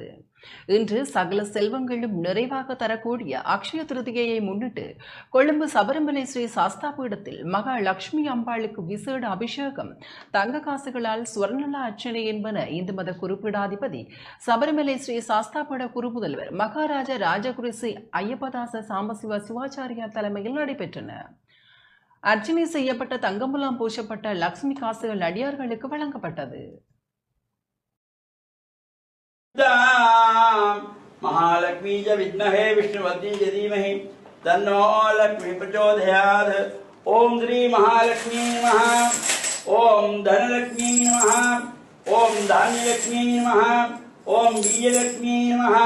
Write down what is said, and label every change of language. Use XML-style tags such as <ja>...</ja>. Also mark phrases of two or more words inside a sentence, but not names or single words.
<ta>இன்று சகல செல்வங்களும் நிறைவாக தரக்கூடிய அக்ஷய திருதியையை முன்னிட்டு கொழும்பு சபரிமலை ஸ்ரீ சாஸ்தா பீடத்தில் மகா லட்சுமி அம்பாளுக்கு விசேட அபிஷேகம், தங்க காசுகளால் சுவர்ணலா அர்ச்சனை என்பன இந்து மத குறிப்பீடாதிபதி சபரிமலை ஸ்ரீ சாஸ்தா பீட குருமுதல்வர் மகாராஜா ராஜகுருசி ஐயப்பதாச சாம்பசிவ சிவாச்சாரியா தலைமையில் நடைபெற்றன. அர்ச்சனை செய்யப்பட்ட தங்கமுலாம் பூசப்பட்ட லட்சுமி காசுகள் அடியார்களுக்கு வழங்கப்பட்டது.</ta> <sa>महालक्ष्मी च विद्महे विष्णुवती च धीमहि तन्नो लक्ष्मी प्रचोदयात्. ओम श्री महालक्ष्मी नमः. ओम धनलक्ष्मी नमः. ओम धान्यलक्ष्मी नमः. ओम बीजलक्ष्मी नमः.</sa>